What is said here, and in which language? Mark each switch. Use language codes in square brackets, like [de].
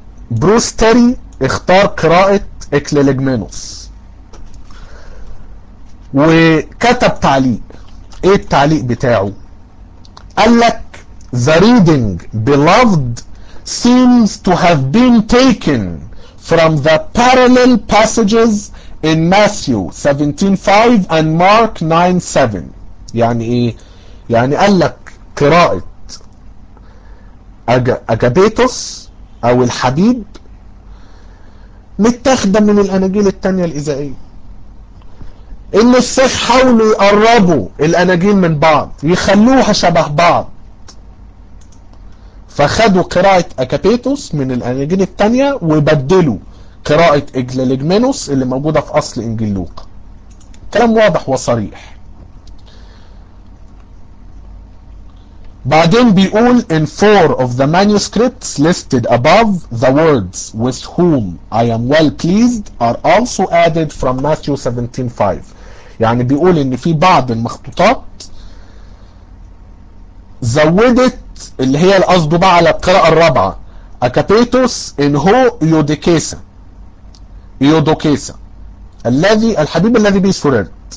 [ar] فبروستري اختار قراءة إكليليجمينوس وكتب تعليق. ايه التعليق بتاعه؟ قال لك [en] the reading beloved seems to have been taken from the parallel passages in Matthew 17:5 and Mark 9:7. [ar] يعني ايه؟ يعني قال لك قراءة اجابيتوس او الحبيب متاخده من الاناجيل التانية الاذائية. ان الشيخ حاولوا يقربوا الاناجيل من بعض يخلوها شبه بعض، فخدوا قراءة أكابيتوس من الأناجيل التانية وبدلوا قراءة إجليليجمينوس اللي موجودة في أصل إنجيل لوقا. كلام واضح وصريح. بعدين بيقول [en] in four of the manuscripts listed above the words with whom I am well pleased are also added from Matthew 17:5. [ar] يعني بيقول إن في بعض المخطوطات زودت اللي هي القصد بقى على القراءة الرابعة أكابيتوس إن هو يودوكيسا، يودوكيسا الذي الحبيب الذي بيه سررت.